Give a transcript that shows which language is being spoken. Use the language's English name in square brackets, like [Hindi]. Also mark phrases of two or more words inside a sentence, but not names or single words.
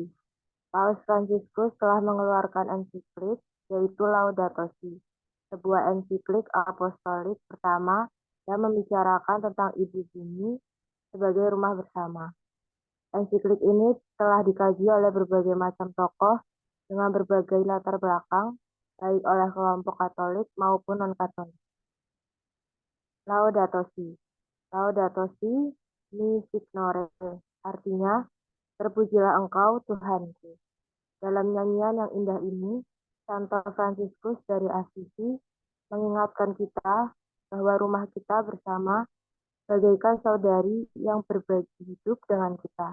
[Indonesian] Paus Fransiskus telah mengeluarkan ensiklik, yaitu Laudato Si, sebuah ensiklik apostolik pertama yang membicarakan tentang ibu bumi sebagai rumah bersama. Ensiklik ini telah dikaji oleh berbagai macam tokoh dengan berbagai latar belakang, baik oleh kelompok Katolik maupun non-Katolik. [Italian] Laudato Si. Laudato Si, mi signore, [Indonesian] artinya, terpujilah Engkau, Tuhanku. Dalam nyanyian yang indah ini, Santo Fransiskus dari Assisi mengingatkan kita bahwa rumah kita bersama bagaikan saudari yang berbagi hidup dengan kita.